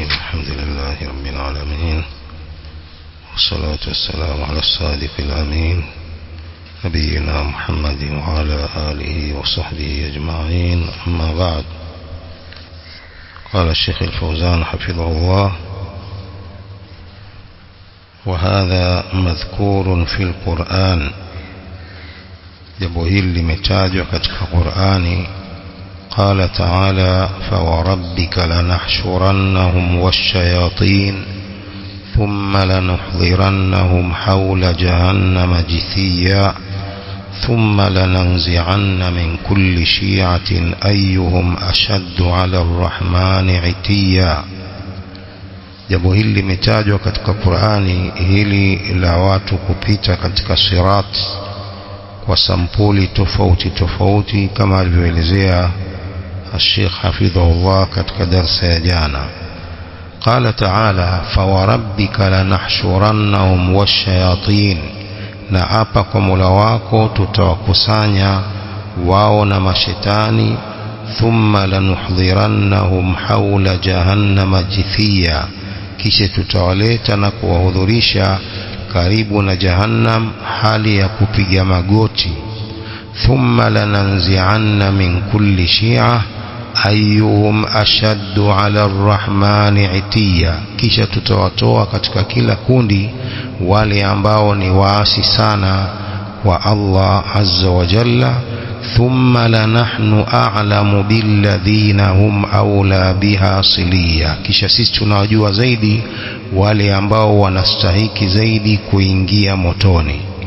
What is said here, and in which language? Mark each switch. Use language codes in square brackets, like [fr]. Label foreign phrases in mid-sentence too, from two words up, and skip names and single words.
[ar] الحمد لله رب العالمين، والصلاة والسلام على الصادق الأمين نبينا محمد وعلى آله وصحبه أجمعين. أما بعد، قال الشيخ الفوزان حفظه الله: وهذا مذكور في القرآن. [sw] jambo hili limetajwa katika Qur'ani. [ar] قال تعالى: فوربك لنحشرنهم والشياطين ثم لنحضرنهم حول جهنم جثيا ثم لننزعن من كل شيعة أيهم أشد على الرحمن عتيا. [sw] jambo hili limetajwa katika Qur'ani, hili la watu kupita katika sirat kwa sampuli tofauti tofauti, kama alivyoelezea [ar] الشيخ حفظه الله [sw] katika darasa ya jana. [ar] قال تعالى: فوربك لنحشرنهم والشياطين, [sw] na hapa kwa Mola wako tutawakusanya wao na mashetani. [ar] ثم لنحضرنهم حول جهنم جثيا, [sw] kisha tutawaleta na kuwahudhurisha karibu na jahannam hali ya kupiga magoti. [ar] ثم لننزعن من كل شيعة أيهم أشد على الرحمن عتيا, [sw] kisha tutawatoa katika kila kundi wale ambao ni waasi sana wa Allah [ar] عز وجل. ثم لنحن أعلم بالذين هم أولى بها صليا, [sw] kisha sisi tunawajua zaidi wale ambao wanastahiki zaidi kuingia motoni.